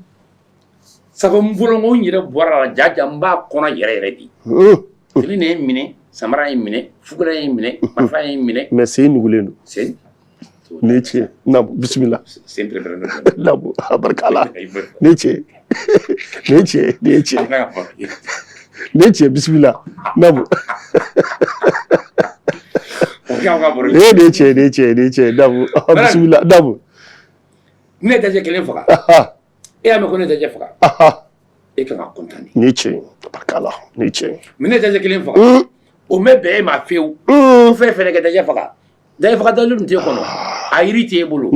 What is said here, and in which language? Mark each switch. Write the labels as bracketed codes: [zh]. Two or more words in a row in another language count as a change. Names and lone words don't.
[bm] sabu n bolo n ko n yɛrɛ bɔra la jaja n b'a kɔnɔ yɛrɛ yɛrɛ de fini de ye n minɛ samara ye n minɛ fugula ye n minɛ marifa ye n minɛ mais sen nugulen don sen ni ce namu bisimila sen pɛrɛn namu a barika la ni ce ni ce ni ce ni ce bisimila namu ni ce namu bisimila namu ne dajɛ kelen faga e y'a mɛn ko ne dajɛ faga e kan ka kɔntane ni ce a barika la ni ce mais ne dajɛ kelen faga o mɛ bɛn e ma fewu o fɛn fɛnɛ kɛ dajɛ faga dalen t'e kɔnɔ a yiri t'e bolo